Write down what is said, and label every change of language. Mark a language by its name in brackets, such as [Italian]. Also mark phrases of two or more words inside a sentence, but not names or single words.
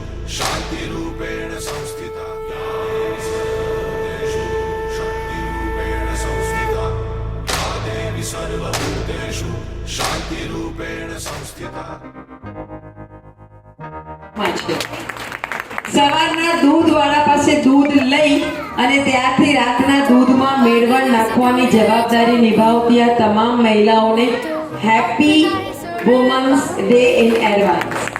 [Sanskrit] शान्तिरूपेण संस्थिता सर्वभूतेषु शक्तिरूपेण संस्थिता या देवी सर्वभूतेषु शान्तिरूपेण संस्थिता। [Gujarati] સવારના દૂધવાળા પાસે દૂધ લઈ અને ત્યારથી રાતના દૂધમાં મેળવણ નાખવાની જવાબદારી નિભાવતી આ તમામ મહિલાઓને [English] Happy Women's Day in advance.